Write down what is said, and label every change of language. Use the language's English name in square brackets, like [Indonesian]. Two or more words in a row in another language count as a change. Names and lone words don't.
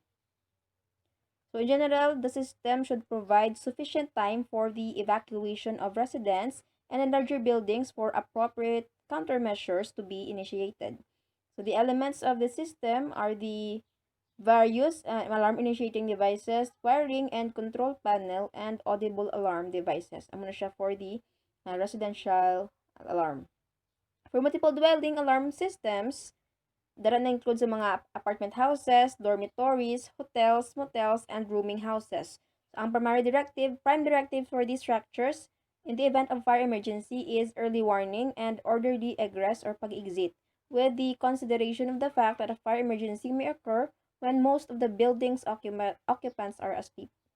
[English] So in general, the system should provide sufficient time for the evacuation of residents and in larger buildings for appropriate countermeasures to be initiated. So the elements of the system are the various alarm initiating devices, wiring and control panel, and audible alarm devices. [Hiligaynon] Amo na siya [English] for the residential alarm. For multiple dwelling alarm systems, [Hiligaynon] dara na include sa mga [English] apartment houses, dormitories, hotels, motels, and rooming houses. So, ang prime directive for these structures in the event of fire emergency is early warning and orderly egress or pag-exit, with the consideration of the fact that a fire emergency may occur when most of the building's occupants are asleep.